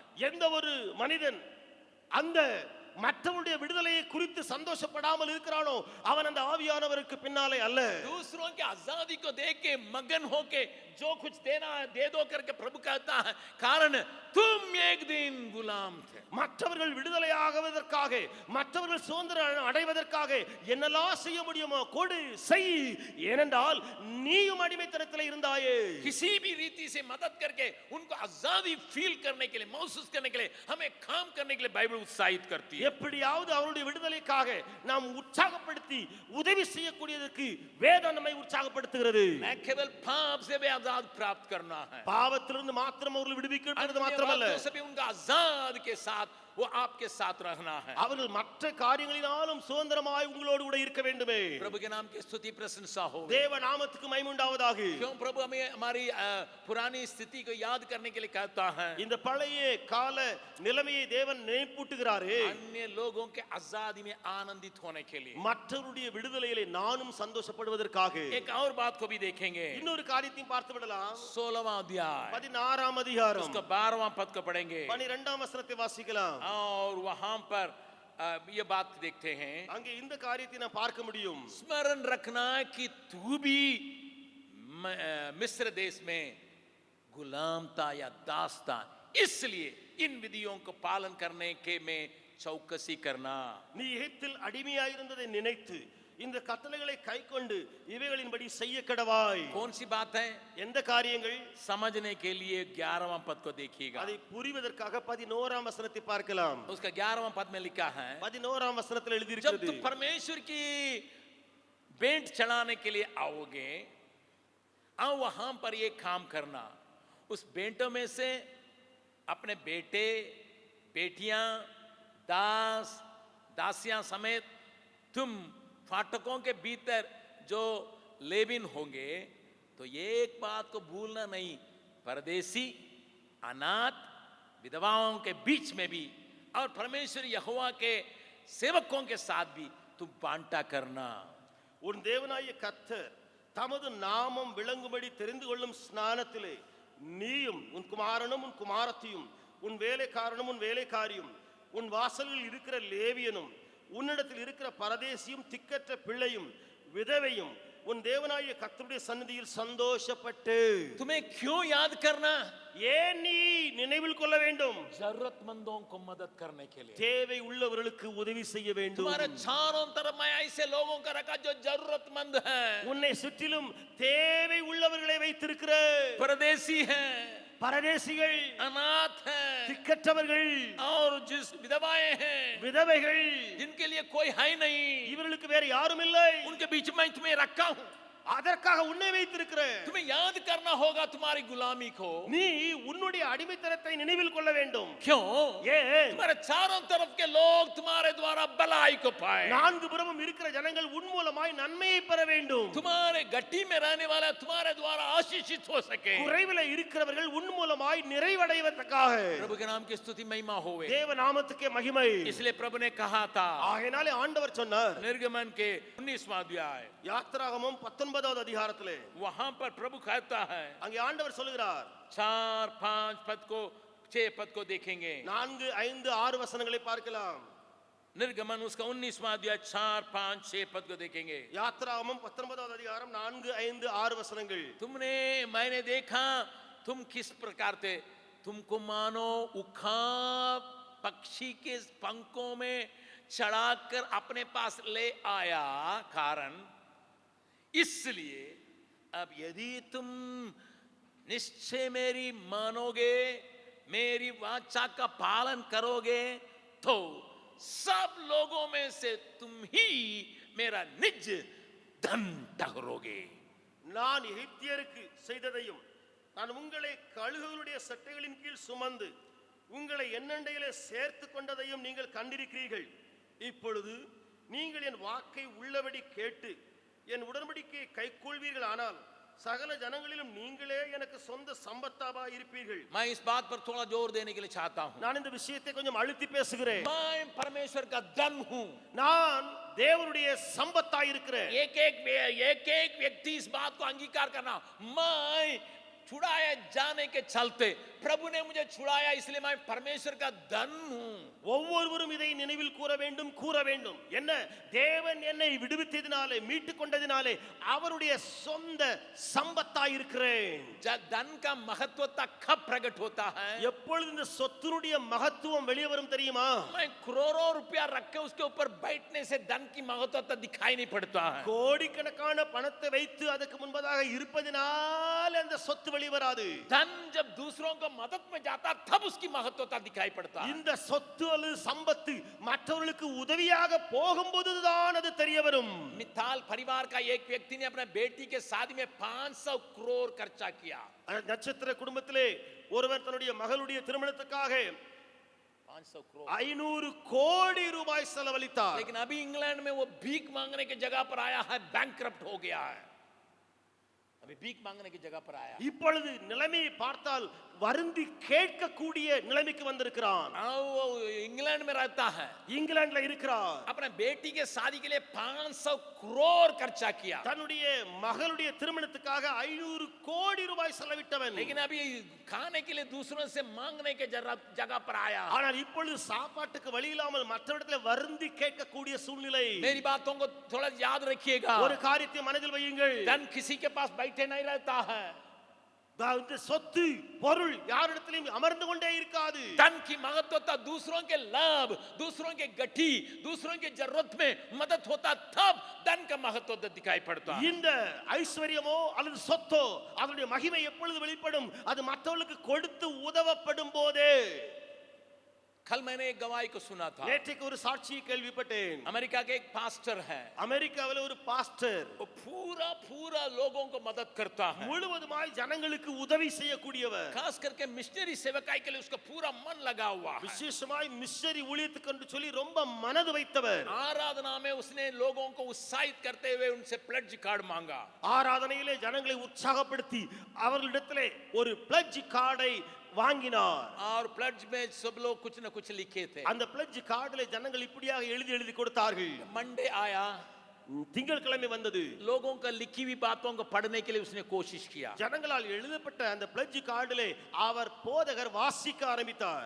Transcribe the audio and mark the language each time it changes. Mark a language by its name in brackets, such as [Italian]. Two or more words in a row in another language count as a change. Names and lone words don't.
[Tamil] எந்த ஒரு மனிதன் அந்த மற்றவருடைய விடுதலையை குறித்து சந்தோஷப்படாமல் இருக்கிறானோ அவன் அந்த ஆவியானவருக்கு பின்னாலே அல்ல. [Hindi] दूसरों की आजादी को देख के मगन होके जो कुछ देना है दे दो करके प्रभु कहता है, कारण तुम एक दिन गुलाम थे। [Tamil] மற்றவர்கள் விடுதலையாகுவதற்காக, மற்றவர்கள் சுதந்திரம் அடைவதற்காக என்னெல்லாம் செய்ய முடியுமோ கொடு, செய். ஏனென்றால் நீயும் அடிமைத்தனத்தில் இருந்தாயே. [Hindi] किसी भी रीति से मदद करके उनको आजादी फील करने के लिए, महसूस करने के लिए, हमें काम करने के लिए बाइबल उत्साहित करती है। [Tamil] எப்படியாவது அவருடைய விடுதலைக்காக நாம் உற்சாகப்படுத்தி உதவி செய்யக்கூடியதற்கு வேதம் நம்மை உற்சாகப்படுத்துகிறது. [Hindi] मैं केवल पाप से भी आजाद प्राप्त करना है, [Tamil] பாவத்திலிருந்து மாத்திரம் அவர்கள் விடுவிக்கப்படுவது மாத்திரமல்ல, [Hindi] अन्य बातों से भी उनका आजाद के साथ वो आपके साथ रहना है। [Tamil] அவர்கள் மற்ற காரியங்களினாலும் சுதந்திரமாய் உங்களோடு கூட இருக்க வேண்டுமே. [Hindi] प्रभु के नाम की स्तुति प्रशंसा हो। [Tamil] தேவ நாமத்துக்கு மகிமை உண்டாவதாக. [Hindi] क्यों प्रभु हमें हमारी पुरानी स्थिति को याद करने के लिए कहता है। [Tamil] இந்த பழைய கால நிலைமையை தேவன் நினைப்பூட்டுகிறாரே, [Hindi] अन्य लोगों के आजादी में आनंदित होने के लिए, [Tamil] மற்றவருடைய விடுதலையிலே நானும் சந்தோஷப்படுவதற்காக. [Hindi] एक और बात को भी देखेंगे। [Tamil] இன்னொரு காரியத்தையும் பார்த்து விடலாம். [Hindi] 16वां अध्याय [Tamil] 16ஆம் அதிகாரம் [Hindi] उसका 12वां पद को पढ़ेंगे [Tamil] 12ஆம் வசனத்தை வாசிக்கலாம். [Hindi] और वहां पर ये बात देखते हैं। [Tamil] அங்கே இந்த காரியத்தை நான் பார்க்க முடியும். [Hindi] स्मरण रखना कि तू भी मिस्र देश में गुलाम था या दास था, इसलिए इन विधियों को पालन करने के में चौकसी करना। [Tamil] நீ எகிப்தில் அடிமையாயிருந்ததை நினைத்து இந்த கட்டளைகளை கைக்கொண்டு இவைகளின்படி செய்ய கடவாய். [Hindi] कौन सी बात है? [Tamil] எந்த காரியங்கள்? [Hindi] समझने के लिए 11वां पद को देखिएगा। [Tamil] அதை புரிவதற்காக 11ஆம் வசனத்தை பார்க்கலாம். [Hindi] उसका 11वां पद में लिखा है, [Tamil] 11ஆம் வசனத்தில் எழுதி [Hindi] जब [Tamil] இருக்கிறது, [Hindi] तुम परमेश्वर की भेंट चढ़ाने के लिए आओगे, आओ वहां पर ये काम करना, उस भेंटों में से अपने बेटे बेटियां दास दासियां समेत तुम फाटकों के भीतर जो लेविन होंगे, तो एक बात को भूलना नहीं, परदेसी अनाथ विधवाओं के बीच में भी और परमेश्वर यहोवा के सेवकों के साथ भी तुम बांटा करना। [Tamil] உன் தேவனாகிய கர்த்தர் தமது நாமம் விளங்கும்படி தெரிந்து கொள்ளும் ஸ்நானத்திலே நீயும் உன் குமாரனும் உன் குமாரத்தியும் உன் வேலைக்காரனும் உன் வேலைக்காரியும் உன் வாசலில் இருக்கிற லேவியனும் உன்னிடத்தில் இருக்கிற பரதேசியும் திக்கற்ற பிள்ளையும் விதவையும் உன் தேவனாகிய கர்த்தருடைய சந்நிதியில் சந்தோஷப்பட்டு. [Hindi] तुम्हें क्यों याद करना? [Tamil] ஏன் நீ நினைவில் கொள்ள வேண்டும்? [Hindi] जरूरतमंदों को मदद करने के लिए, [Tamil] தேவை உள்ளவர்களுக்கு உதவி செய்ய வேண்டும். [Hindi] तुम्हारे चारों तरफ मैं ऐसे लोगों का रखा जो जरूरतमंद हैं, [Tamil] உன்னை சுற்றிலும் தேவை உள்ளவர்களை வைத்திருக்கிற, [Hindi] परदेसी हैं, [Tamil] பரதேசிகள், [Hindi] अनाथ हैं, [Tamil] திக்கற்றவர்கள், [Hindi] और जिस विधवाएं हैं, [Tamil] விதவைகள், [Hindi] जिनके लिए कोई है नहीं, [Tamil] இவர்களுக்கு வேற யாரும் இல்லை. [Hindi] उनके बीच में तुम्हें रखा हूं। [Tamil] அதற்காக உன்னை வைத்திருக்கிறேன். [Hindi] तुम्हें याद करना होगा तुम्हारी गुलामी को। [Tamil] நீ உன்னுடைய அடிமைத்தனத்தை நினைவில் கொள்ள வேண்டும். [Hindi] क्यों? [Tamil] ஏன்? [Hindi] तुम्हारे चारों तरफ के लोग तुम्हारे द्वारा भलाई को पाए, [Tamil] நான்கு புறமும் இருக்கிற ஜனங்கள் உன் மூலமாய் நன்மையை பெற வேண்டும். [Hindi] तुम्हारे गट्टी में रहने वाला तुम्हारे द्वारा आशीषित हो सके। [Tamil] குறைவில இருக்கிறவர்கள் உன் மூலமாய் நிறைவடைவதற்காக [Hindi] प्रभु के नाम की स्तुति महिमा होवे। [Tamil] தேவ நாமத்துக்கே மகிமை. [Hindi] इसलिए प्रभु ने कहा था [Tamil] ஆகையினாலே ஆண்டவர் சொன்னார் [Hindi] निर्गमन के 19वां अध्याय [Tamil] யாத்திராகமம் 19வது அதிகாரத்திலே [Hindi] वहां पर प्रभु कहता है, [Tamil] அங்கே ஆண்டவர் சொல்கிறார் [Hindi] 4, 5 पद को 6 पद को देखेंगे। [Tamil] 4, 5, 6 वசனங்களை பார்க்கலாம். [Hindi] निर्गमन उसका 19वां अध्याय 4, 5, 6 पद को देखेंगे। [Tamil] யாத்திராகமம் 19வது அதிகாரம் 4, 5, 6 वசனங்கள். [Hindi] मैंने देखा तुम किस प्रकार थे, तुमको मानो उखा पक्षी के पंखों में चढ़ाकर अपने पास ले आया। कारण इसलिए अब यदि तुम निश्चय मेरी मानोगे, मेरी वाचा का पालन करोगे, तो सब लोगों में से तुम ही मेरा निज धन ठहरोगे। [Tamil] நான் எகிப்தியருக்கு செய்ததையும் நான் உங்களை கழுகுகளுடைய சட்டைகளின் கீழ் சுமந்து உங்களை என்னண்டையிலே சேர்த்து கொண்டதையும் நீங்கள் கண்டிருக்கிறீர்கள். இப்பொழுது நீங்கள் என் வாக்கை உள்ளபடி கேட்டு என் உடன்படிக்கையை கைக்கொள்வீர்கள், ஆனால் சகல ஜனங்களிலும் நீங்களே எனக்கு சொந்த சம்பத்தாவா இருப்பீர்கள். [Hindi] मैं इस बात पर थोड़ा जोर देने के लिए चाहता हूं। [Tamil] நான் இந்த விஷயத்தை கொஞ்சம் அழுத்தி பேசுகிறேன். [Hindi] मैं परमेश्वर का धन हूं। [Tamil] நான் தேவனுடைய சம்பத்தா இருக்கிறேன். [Hindi] एक एक व्यक्ति इस बात को अंगीकार करना, मैं छुड़ाए जाने के चलते प्रभु ने मुझे छुड़ाया, इसलिए मैं परमेश्वर का धन हूं। [Tamil] ஒவ்வொருவரும் இதை நினைவில் கூற வேண்டும். என்ன, தேவன் என்னை விடுவித்ததினாலே மீட்டு கொண்டதினாலே அவருடைய சொந்த சம்பத்தா இருக்கிறேன். [Hindi] धन का महत्व कब प्रकट होता है? [Tamil] எப்பொழுது இந்த சொத்தினுடைய மகத்துவம் வெளியே வரும் தெரியுமா? [Hindi] मैं करोड़ों रुपया रख के उसके ऊपर बैठने से धन की महत्वता दिखाई नहीं पड़ता है। [Tamil] கோடிக்கணக்கான பணத்தை வைத்து அதுக்கு முன்பதாக இருப்பதினால் அந்த சொத்து வெளியே வராது. [Hindi] धन जब दूसरों को मदद में जाता तब उसकी महत्वता दिखाई पड़ता है। [Tamil] இந்த சொத்து அல்லது சம்பத்து மற்றவர்களுக்கு உதவியாக போகும்போதுதான் அது தெரிய வரும். [Hindi] मित्ताल परिवार का एक व्यक्ति ने अपने बेटी के शादी में 500 करोड़ खर्चा किया। [Tamil] நட்சத்திர குடும்பத்திலே ஒருவர் தன்னுடைய மகளுடைய திருமணத்துக்காக [Hindi] 500 करोड़ [Tamil] 500 கோடி ரூபாய் செலவழித்தார். [Hindi] लेकिन अभी इंग्लैंड में वो भीख मांगने की जगह पर आया है, बैंकक्रप्ट हो गया है। अभी भीख मांगने की जगह पर आया। [Tamil] இப்பொழுது நிலைமையை பார்த்தால் வருந்தி கேட்கக்கூடிய நிலைமைக்கு வந்திருக்கிறான். [Hindi] वो इंग्लैंड में रहता है, [Tamil] இங்கிலாந்துல இருக்கிறார். [Hindi] अपने बेटी के शादी के लिए 500 करोड़ खर्चा किया। [Tamil] தன்னுடைய மகளுடைய திருமணத்துக்காக 500 கோடி ரூபாய் செலவிட்டவன். [Hindi] लेकिन अभी खाने के लिए दूसरों से मांगने के जगह पर आया। [Tamil] ஆனால் இப்பொழுது சாப்பாட்டுக்கு வழி இல்லாமல் மற்றவரிடத்தில் வருந்தி கேட்கக்கூடிய சூழ்நிலை. [Hindi] मेरी बातों को थोड़ा याद रखिएगा। [Tamil] ஒரு காரியத்தை மனதில் வையுங்கள். [Hindi] धन किसी के पास बैठे नहीं रहता है। [Tamil] இந்த சொத்து பொருள் யாரிடத்திலும் அமர்ந்து கொண்டே இருக்காது. [Hindi] धन की महत्वता दूसरों के लाभ, दूसरों के गठी, दूसरों के जरूरत में मदद होता तब धन का महत्व दिखाई पड़ता। [Tamil] இந்த ஐஸ்வர்யமோ அல்லது சொத்தோ அதனுடைய மகிமை எப்பொழுது வெளிப்படும்? அது மற்றவர்களுக்கு கொடுத்து உதவப்படும் போதே. [Hindi] कल मैंने एक गवाही को सुना था। [Tamil] நேற்றைக்கு ஒரு சாட்சியை கேள்விப்பட்டேன். [Hindi] अमेरिका के एक पास्टर है, [Tamil] அமெரிக்காவில் ஒரு பாஸ்டர் [Hindi] वो पूरा लोगों को मदद करता है, [Tamil] முழுவதுமாய் ஜனங்களுக்கு உதவி செய்யக்கூடியவர். [Hindi] खास करके मिशनरी सेवकाई के लिए उसका पूरा मन लगा हुआ है। [Tamil] விசேஷமாய் மிஷனரி ஊழியத்துக்கு என்று சொல்லி ரொம்ப மனது வைத்தவர். [Hindi] आराधना में उसने लोगों को उत्साहित करते हुए उनसे [English] pledge card [Hindi] मांगा। [Tamil] ஆராதனையிலே ஜனங்களை உற்சாகப்படுத்தி அவர்களிடத்திலே ஒரு [English] pledge card [Tamil] வாங்கினார். [Hindi] और प्लेज में सब लोग कुछ न कुछ लिखे थे। [Tamil] அந்த [English] pledge card [Tamil] ஜனங்கள் இப்படியாக எழுதி கொடுத்தார்கள். [Hindi] मंडे आया, [Tamil] திங்கட்கிழமை வந்தது. [Hindi] लोगों का लिखी हुई बातों को पढ़ने के लिए उसने कोशिश किया। [Tamil] ஜனங்களால் எழுதப்பட்ட அந்த [English] pledge card [Tamil] அவர் போதகர் வாசிக்க ஆரம்பித்தார்.